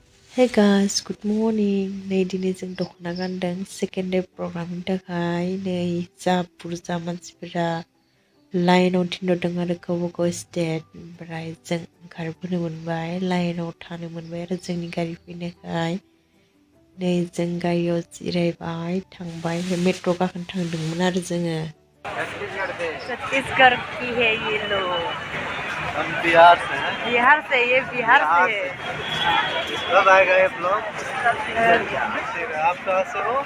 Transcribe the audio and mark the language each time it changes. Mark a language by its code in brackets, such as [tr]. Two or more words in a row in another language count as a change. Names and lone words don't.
[en] Hey guys, good morning. [brx] नै दिनै जों दख'ना गानदों [en] second day [brx] प्रग्रामनि थाखाय नै जा बुरजा मानसिफोरा लाइनाव थिनहरदों आरो गावबा गाव स्टेट ओमफ्राय जों ओंखारबोनो मोनबाय लाइनाव थानो मोनबाय आरो जोंनि गारि फैनायखाय नै जों गारियाव जिरायबाय थांबाय मेट्र' गाखोनो थांदोंमोन आरो जोङो [hi] छत्तीसगढ़ की है ये लोग। हम बिहार से हैं। बिहार से ये बिहार से है। कब आएगा ये ब्लॉग? ठीक है। आप कहाँ से हो?